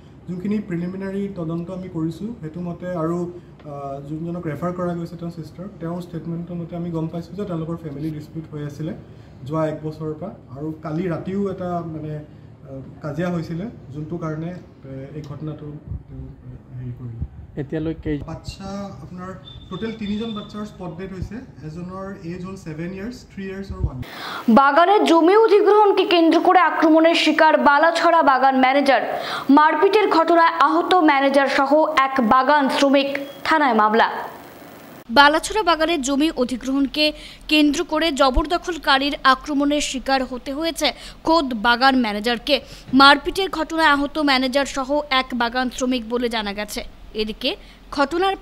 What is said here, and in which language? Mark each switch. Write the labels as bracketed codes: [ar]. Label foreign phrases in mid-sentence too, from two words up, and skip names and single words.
[as] যোনখিনি প্ৰিলিমিনাৰী তদন্ত আমি কৰিছোঁ সেইটো মতে আৰু যোনজনক ৰেফাৰ কৰা গৈছে তেওঁৰ চিষ্টাৰ তেওঁৰ ষ্টেটমেণ্টৰ মতে আমি গম পাইছোঁ যে তেওঁলোকৰ [en] family dispute [as] হৈ আছিলে যোৱা 1 বছৰৰ পৰা আৰু কালি ৰাতিও এটা মানে কাজিয়া হৈছিলে যোনটো কাৰণে এই ঘটনাটো হেৰি কৰিলে এতিয়ালৈকে বাচ্চা আপোনাৰ টোটেল 3জন বাচ্চাৰ [en] spot dead [as] হৈছে এজনৰ এজ হ'ল 7 ইয়াৰ্স 3 ইয়াৰ্স আৰু 1 [bn] বাগানের জমি অধিগ্রহণকে কেন্দ্র করে আক্রমণের শিকার বালাছড়া বাগান ম্যানেজার মারপিটের ঘটনায় আহত ম্যানেজার সহ এক বাগান শ্রমিক থানায় মামলা বালাছড়া বাগানের জমি অধিগ্রহণকে কেন্দ্র করে জবরদখলকারীর আক্রমণের শিকার হতে হয়েছে খোদ বাগান ম্যানেজারকে মারপিটের ঘটনায় আহত ম্যানেজার সহ এক বাগান শ্রমিক বলে জানা গেছে এদিকে ঘটনার